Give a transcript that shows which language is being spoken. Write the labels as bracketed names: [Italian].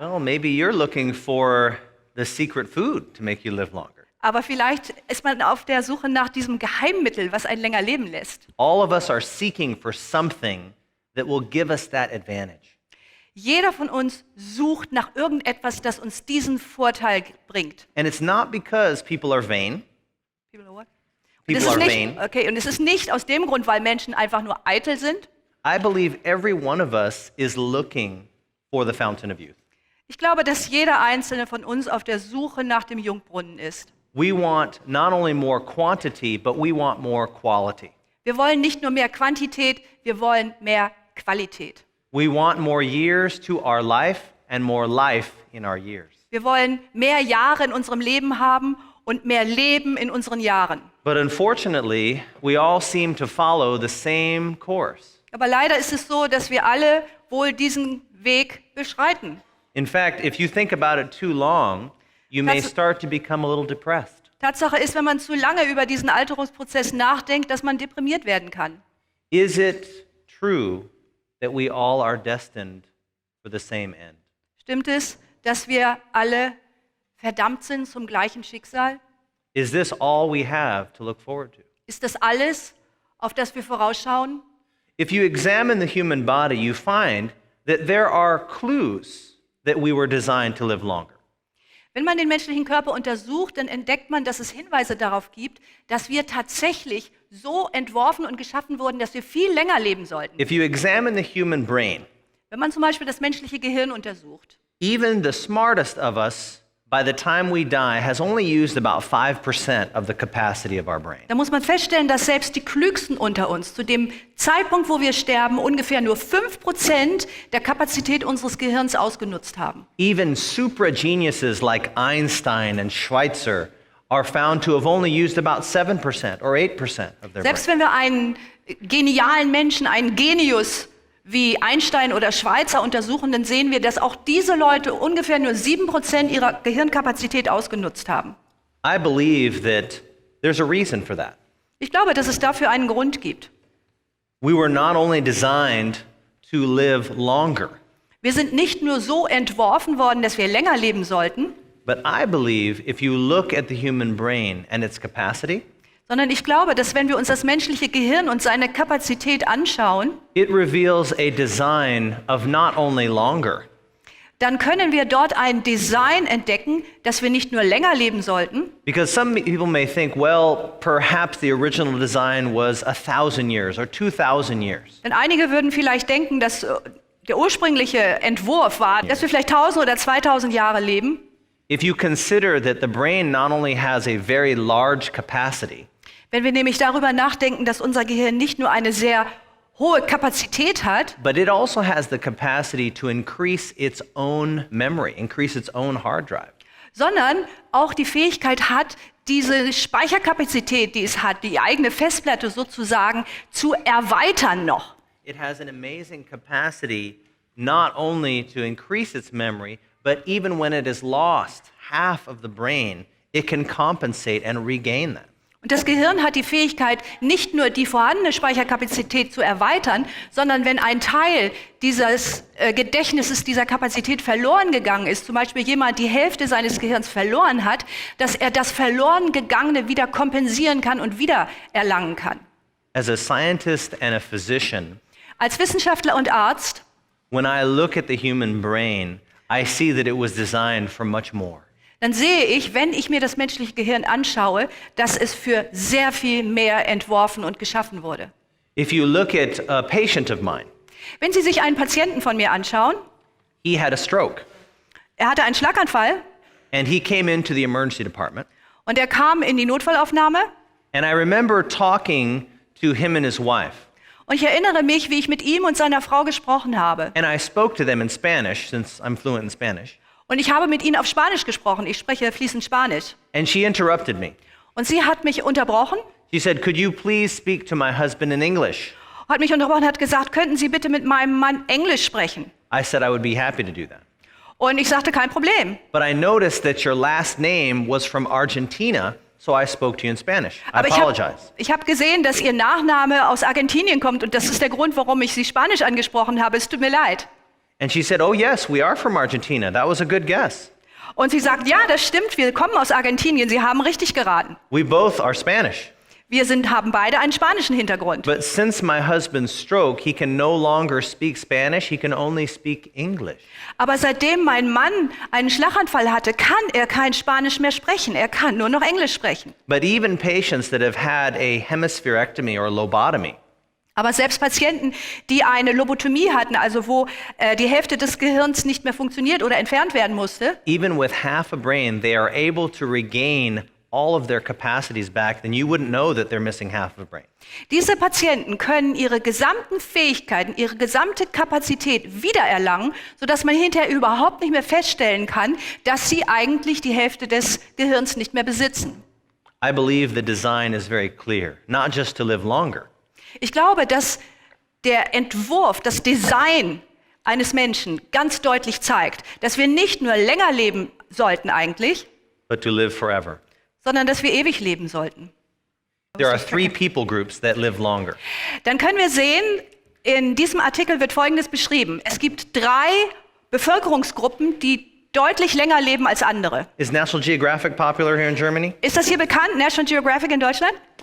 [English] Well, maybe you're looking for the secret food to make you live longer. [German] Aber vielleicht ist man auf der Suche nach diesem Geheimmittel, was einen länger leben lässt. [English] All of us are seeking for something that will give us that advantage. [German] Jeder von uns sucht nach irgendetwas, das uns diesen Vorteil bringt. [English] And it's not because people are vain. [German] Und [English] People [German] es ist [English] are [German] nicht, [English] vain. [German] und es ist nicht aus dem Grund, weil Menschen einfach nur eitel sind. [English] I believe every one of us is looking for the fountain of youth. [German] Ich glaube, dass jeder einzelne von uns auf der Suche nach dem Jungbrunnen ist. [English] We want not only more quantity, but we want more quality. [German] Wir wollen nicht nur mehr Quantität, wir wollen mehr Qualität. [English] We want more years to our life and more life in our years. [German] Wir wollen mehr Jahre in unserem Leben haben und mehr Leben in unseren Jahren. [English] But unfortunately, we all seem to follow the same course. [German] Aber leider ist es so, dass wir alle wohl diesen Weg beschreiten. [English] In fact, if you think about it too long, you may start to become a little depressed. [German] Tatsache ist, wenn man zu lange über diesen Alterungsprozess nachdenkt, dass man deprimiert werden kann. [English] Is it true that we all are destined for the same end? [German] Stimmt es, dass wir alle verdammt sind zum gleichen Schicksal? [English] Is this all we have to look forward to? [German] Ist das alles, auf das wir vorausschauen? [English] If you examine the human body, you find that there are clues that we were designed to live longer. [German] Wenn man den menschlichen Körper untersucht, dann entdeckt man, dass es Hinweise darauf gibt, dass wir tatsächlich so entworfen und geschaffen wurden, dass wir viel länger leben sollten. [English] If you examine the human brain, [German] Wenn man zum Beispiel das menschliche Gehirn untersucht, [English] Even the smartest of us, by the time we die, has only used about 5% of the capacity of our brain. [German] Da muss man feststellen, dass selbst die Klügsten unter uns zu dem Zeitpunkt, wo wir sterben, ungefähr nur 5% der Kapazität unseres Gehirns ausgenutzt haben. [English] Even supra-geniuses like Einstein and Schweitzer are found to have only used about 7% or 8% of their [German] Selbst [English] brain. [German] wenn wir einen genialen Menschen, einen Genius wie Einstein oder Schweitzer untersuchen, dann sehen wir, dass auch diese Leute ungefähr nur 7% ihrer Gehirnkapazität ausgenutzt haben. [English] I believe that there's a reason for that. [German] Ich glaube, dass es dafür einen Grund gibt. [English] We were not only designed to live longer, [German] Wir sind nicht nur so entworfen worden, dass wir länger leben sollten, [English] but I believe if you look at the human brain and its capacity, [German] sondern ich glaube, dass wenn wir uns das menschliche Gehirn und seine Kapazität anschauen, [English] it reveals a design of not only longer, [German] dann können wir dort ein Design entdecken, dass wir nicht nur länger leben sollten, [English] because some people may think, well, perhaps the original design was 1,000 years or 2,000 years. [German] denn einige würden vielleicht denken, dass der ursprüngliche Entwurf war, dass wir vielleicht 1000 oder 2000 Jahre leben. [English] If you consider that the brain not only has a very large capacity, [German] Wenn wir nämlich darüber nachdenken, dass unser Gehirn nicht nur eine sehr hohe Kapazität hat, [English] but it also has the capacity to increase its own memory, increase its own hard drive. [German] sondern auch die Fähigkeit hat, diese Speicherkapazität, die es hat, die eigene Festplatte sozusagen zu erweitern noch. [English] It has an amazing capacity not only to increase its memory, but even when it is lost half of the brain, it can compensate and regain that. [German] Und das Gehirn hat die Fähigkeit, nicht nur die vorhandene Speicherkapazität zu erweitern, sondern wenn ein Teil dieses Gedächtnisses, dieser Kapazität verloren gegangen ist, zum Beispiel jemand die Hälfte seines Gehirns verloren hat, dass er das verloren gegangene wieder kompensieren kann und wieder erlangen kann. [English] As a scientist and a physician, [German] Als Wissenschaftler und Arzt, [English] when I look at the human brain, I see that it was designed for much more. [German] dann sehe ich, wenn ich mir das menschliche Gehirn anschaue, dass es für sehr viel mehr entworfen und geschaffen wurde. [English] If you look at a patient of mine, [German] Wenn Sie sich einen Patienten von mir anschauen, [English] he had a stroke [German] er hatte einen Schlaganfall [English] and he came into the emergency department. [German] und er kam in die Notfallaufnahme. [English] And I remember talking to him and his wife. [German] Und ich erinnere mich, wie ich mit ihm und seiner Frau gesprochen habe. [English] And I spoke to them in Spanish, since I'm fluent in Spanish. [German] Und ich habe mit ihnen auf Spanisch gesprochen. Ich spreche fließend Spanisch. [English] And she interrupted me. [German] Und sie hat mich unterbrochen, [English] She said, "Could you please speak to my husband in English?" [German] und hat gesagt, könnten Sie bitte mit meinem Mann Englisch sprechen? [English] I said I would be happy to do that. [German] Und ich sagte, kein Problem. [English] But I noticed that your last name was from Argentina, so I spoke to you in Spanish. I [German] Aber [English] apologize. [German] ich hab gesehen, dass Ihr Nachname aus Argentinien kommt und das ist der Grund, warum ich Sie Spanisch angesprochen habe. Es tut mir leid. [English] And she said, "Oh yes, we are from Argentina. That was a good guess. [German] Und sie sagt, ja, das stimmt, wir kommen aus Argentinien. Sie haben richtig geraten. [English] We both are Spanish. [German] Haben beide einen spanischen Hintergrund. [English] But since my husband's stroke, he can no longer speak Spanish. He can only speak English." [German] Aber seitdem mein Mann einen Schlaganfall hatte, kann er kein Spanisch mehr sprechen. Er kann nur noch Englisch sprechen. [English] But even patients that have had a hemispherectomy or lobotomy, [German] Aber selbst Patienten, die eine Lobotomie hatten, also wo die Hälfte des Gehirns nicht mehr funktioniert oder entfernt werden musste, [English] even with half a brain, they are able to regain all of their capacities back, then you wouldn't know that they're missing half of a brain. [German] diese Patienten können ihre gesamten Fähigkeiten, ihre gesamte Kapazität wiedererlangen, sodass man hinterher überhaupt nicht mehr feststellen kann, dass sie eigentlich die Hälfte des Gehirns nicht mehr besitzen. [English] I believe the design is very clear, not just to live longer, [German] Ich glaube, dass der Entwurf, das Design eines Menschen ganz deutlich zeigt, dass wir nicht nur länger leben sollten eigentlich, [English] but to live forever. [German] sondern dass wir ewig leben sollten. [English] There are three people groups that live longer. [German] Dann können wir sehen, in diesem Artikel wird Folgendes beschrieben. Es gibt 3 Bevölkerungsgruppen, die deutlich länger leben als andere. [English] Is National Geographic popular here in Germany? [German] Ist das hier bekannt, National Geographic in Deutschland?